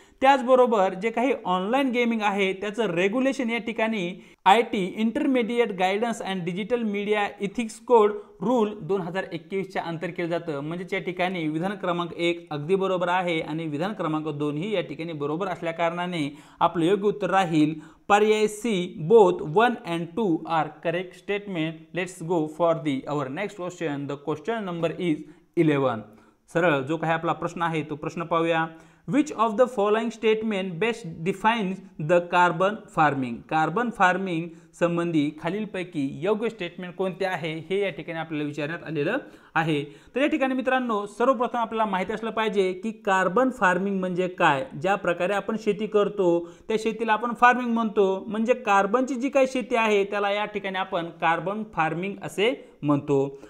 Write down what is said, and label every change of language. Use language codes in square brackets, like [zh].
[mr] त्याचबरोबर जे काही ऑनलाईन गेमिंग आहे त्याचं रेग्युलेशन या ठिकाणी IT intermediate guidance and digital media ethics code rule 2021 च्या अंतर केलं जातं. म्हणजे या ठिकाणी विधान क्रमांक 1 अगदी बरोबर आहे आणि विधान क्रमांक 2 ही या ठिकाणी बरोबर असल्या कारणाने आपलं योग्य उत्तर राहील पर्याय C. [en] Both 1 and 2 are correct statement. Let's go for the our next question. The question number is 11. [mr] सरळ जो काही आपला प्रश्न आहे तो प्रश्न पाहूया. [en] Which of the following statement best defines the carbon farming? [mr] Carbon farming संबंधी खालीलपैकी योग्य स्टेटमेंट कोणते आहे हे या ठिकाणी आपल्याला विचारण्यात आलेलं आहे. तर या ठिकाणी मित्रांनो सर्वप्रथम आपल्याला माहिती असलं पाहिजे की कार्बन फार्मिंग म्हणजे काय. ज्या प्रकारे आपण शेती करतो त्या शेतीला आपण फार्मिंग म्हणतो. म्हणजे कार्बनची जी काही शेती आहे त्याला या ठिकाणी आपण कार्बन फार्मिंग असे म्हणतो.